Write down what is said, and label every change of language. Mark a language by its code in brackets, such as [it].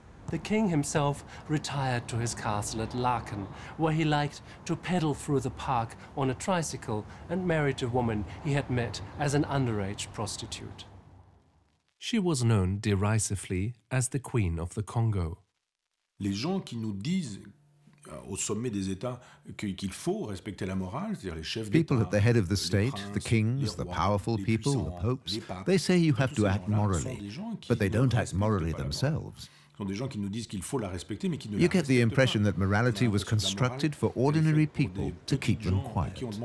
[en] The king himself retired to his castle at Laeken, where he liked to pedal through the park on a tricycle and married a woman he had met as an underage prostitute. She was known derisively as the Queen of the Congo. [fr] Les gens qui nous disent au sommet des États qu'il faut respecter la morale, c'est-à-dire les chefs d'État. [en] People at the head of the state, the kings, the powerful people, the popes, they say you have to act morally, but they don't act morally themselves. You get the impression that morality was constructed for ordinary people to keep them quiet.